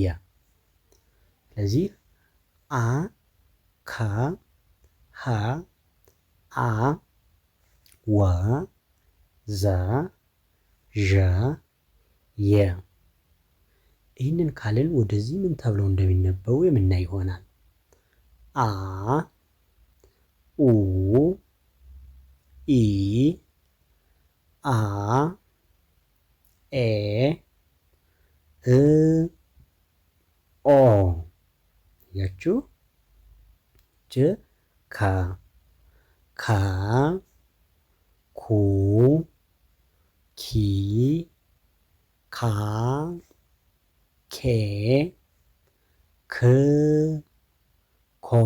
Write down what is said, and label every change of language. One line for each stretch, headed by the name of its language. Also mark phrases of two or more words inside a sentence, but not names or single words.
Amharic: ስለዚህ ከ ሀ አ ወ ዘ ዠ የ ይህንን ካልን ወደዚህ ምን ተብለው እንደሚነበቡ የምናይ ይሆናል። አ ኡ ኢ አ ኤ እ ኦ ያችሁ ከ ኩ ኪ ካ ኬ ክ ኮ